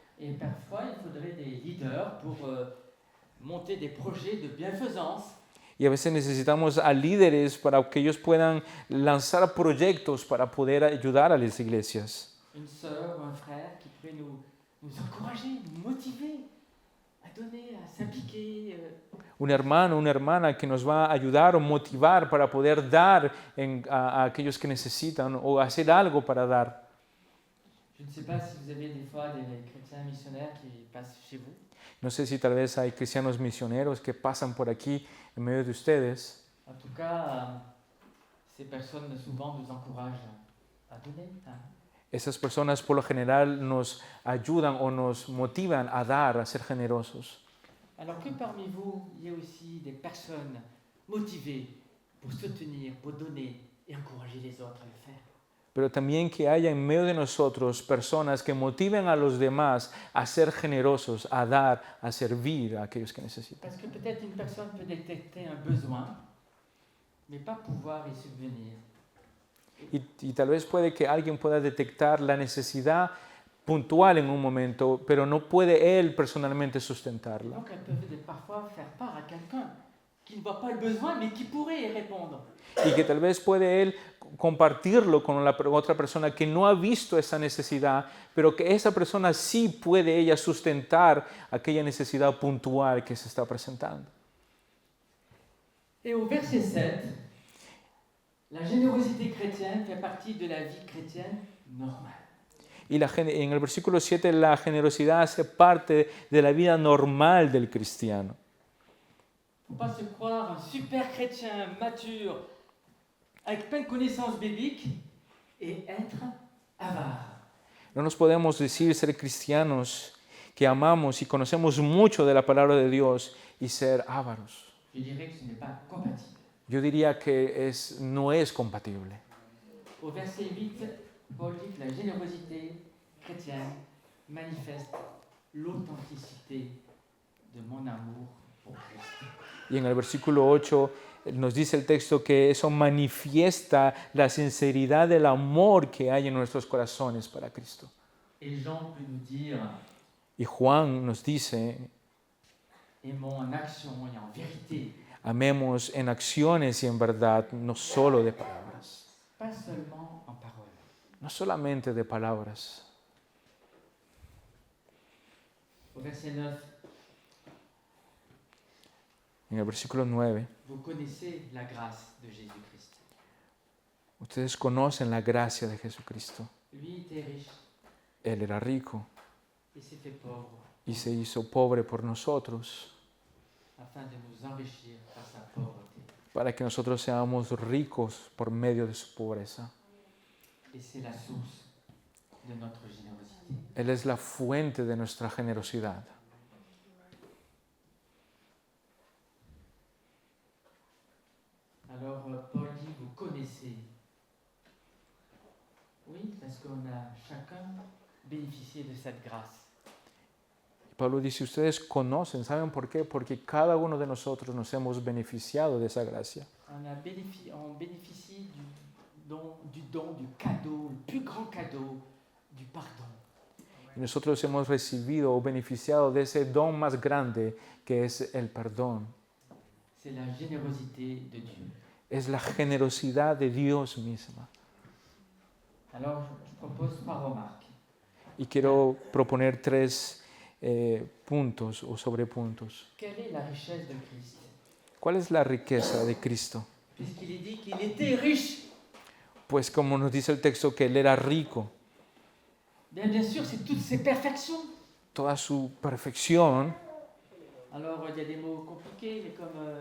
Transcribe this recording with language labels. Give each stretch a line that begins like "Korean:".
French: Et parfois, il faudrait des leaders pour monter des projets de bienfaisance.
Spanish: Y a veces necesitamos a líderes para que ellos puedan lanzar proyectos para poder ayudar a las iglesias.
French: Une sœur ou un frère qui pourrait nous encourager, nous motiver à donner, à s'impliquer.
Spanish: Un hermano, una hermana que nos va a ayudar o motivar para poder dar a aquellos que necesitan o hacer algo para dar.
French: Je ne sais pas si vous avez des fois des chrétiens missionnaires qui passent chez vous.
Spanish: No sé si tal vez hay cristianos misioneros que pasan por aquí en medio de ustedes.
French: En tout cas, ces personnes souvent nous encouragent à donner.
Spanish: Esas personas por lo general nos ayudan o nos motivan a dar, a ser generosos.
French: Alors que parmi vous, il y a aussi des personnes motivées pour soutenir, pour donner et encourager les autres à le faire.
Spanish: Pero también que haya en medio de nosotros personas que motiven a los demás a ser generosos, a dar, a servir a aquellos que necesitan.
French: Parce que peut-être une personne peut détecter un besoin, mais pas pouvoir y subvenir.
Spanish: Y tal vez puede que alguien pueda detectar la necesidad puntual en un momento, pero no puede él personalmente sustentarla.
French: Donc elles peuvent parfois faire part à quelqu'un qui ne voit pas le besoin, mais qui pourrait y répondre.
Spanish: Y que tal vez puede él compartirlo con la otra persona que no ha visto esa necesidad, pero que esa persona sí puede ella sustentar aquella necesidad puntual que se está presentando.
French: Et au verset 7, la générosité chrétienne fait partie de la vie chrétienne normale.
Spanish: Y en el versículo 7 la generosidad hace parte de la vida normal del cristiano.
French: Il ne faut pas se croire un super chrétien mature avec plein de connaissances bibliques et être avare.
Spanish: No nos podemos decir ser cristianos que amamos y conocemos mucho de la palabra de Dios y ser ávaros.
French: Je dirais que ce n'est pas compatible.
Spanish: Yo diría que no es compatible.
French: Au verset 8, Paul dit que la générosité chrétienne manifeste l'authenticité de mon amour pour Christ.
Spanish: Y en el versículo 8 nos dice el texto que eso manifiesta la sinceridad del amor que hay en nuestros corazones para Cristo.
French: Et Jean peut nous dire,
Spanish: Y Juan nos dice,
French: aimons en action et en vérité.
Spanish: Amemos en acciones y en verdad, no solo de palabras.
French: Pas seulement en parole.
Spanish: No solamente de palabras.
French: Au verset 9,
Spanish: En el versículo 9,
French: vous connaissez la grâce de Jésus-Christ.
Spanish: ustedes conocen la gracia de Jesucristo.
French: Lui était riche
Spanish: Él era rico
French: et s'est fait pauvre
Spanish: y se hizo pobre por nosotros,
French: afin de nous enrichir par sa pauvreté.
Spanish: para que nosotros seamos ricos por medio de su pobreza.
French: Et c'est la source de notre générosité.
Spanish: Él es la fuente de nuestra generosidad.
French: Alors Paul dit, vous connaissez. Oui, parce qu'on a chacun bénéficié de cette grâce.
Spanish: Pablo dice, ustedes conocen, ¿saben por qué? Porque cada uno de nosotros nos hemos beneficiado de esa gracia.
French: On bénéficie du don, du cadeau, le plus grand cadeau, du pardon.
Spanish: Y nosotros hemos recibido o beneficiado de ese don más grande que es el perdón.
French: C'est la générosité de Dieu.
Spanish: Es la generosidad de Dios misma.
French: Alors, je propose 3 remarques.
Spanish: Y quiero proponer 3 puntos o sobrepuntos.
French: Quelle est la richesse de Christ?
Spanish: ¿Cuál es la riqueza de Cristo?
French: Puisqu'il est dit qu'il était riche.
Spanish: Pues como nos dice el texto que Él era rico,
French: Bien sûr, c'est toutes ses perfections.
Spanish: toda su perfección.
French: Alors, il y a des mots compliqués, mais comme